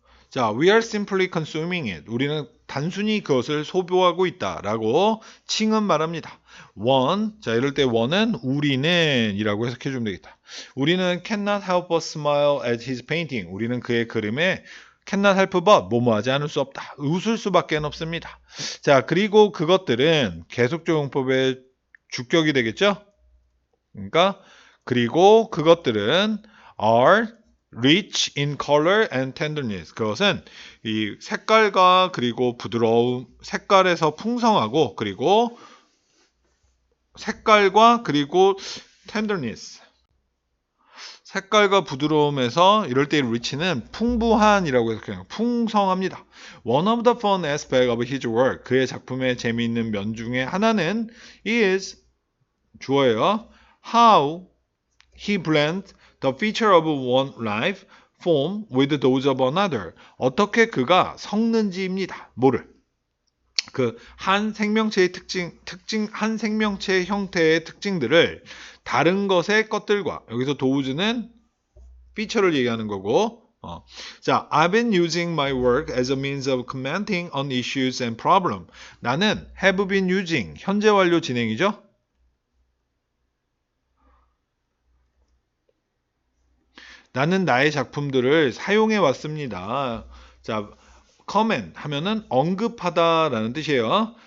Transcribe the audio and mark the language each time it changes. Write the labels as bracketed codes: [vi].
[en] 자, we are simply consuming it. [ko] 우리는 단순히 그것을 소비하고 있다라고 칭은 말합니다. 자, 이럴 때 원은 우리는 이라고 해석해 주면 되겠다. 우리는 [en] cannot help but smile at his painting. [ko] 우리는 그의 그림에 [en] cannot help but [ko] 뭐뭐 하지 않을 수 없다. 웃을 수밖에 없습니다. 자, 그리고 그것들은 계속적용법의 주격이 되겠죠? 그러니까 그리고 그것들은 [en] are rich in color and tenderness. [ko] 그것은 이 색깔과 그리고 부드러움, 색깔에서 풍성하고 그리고 색깔과 그리고 tenderness. 색깔과 부드러움에서 이럴 때 rich는 풍부한이라고 해서 그냥 풍성합니다. [en] One of the fun aspects of his work. [ko] 그의 작품의 재미있는 면 중에 하나는 is 주어예요. [en] How he blends the feature of one life form with those of another. [ko] 어떻게 그가 섞는지입니다. 뭐를? 그 한 생명체의 한 생명체의 형태의 특징들을 다른 것의 것들과 여기서 도우즈는 feature를 얘기하는 거고. [en] 자, I've been using my work as a means of commenting on issues and problems. [ko] 나는 [en] have been using [ko] 현재 완료 진행이죠. 나는 나의 작품들을 사용해 왔습니다. 자, comment 하면은 언급하다라는 뜻이에요.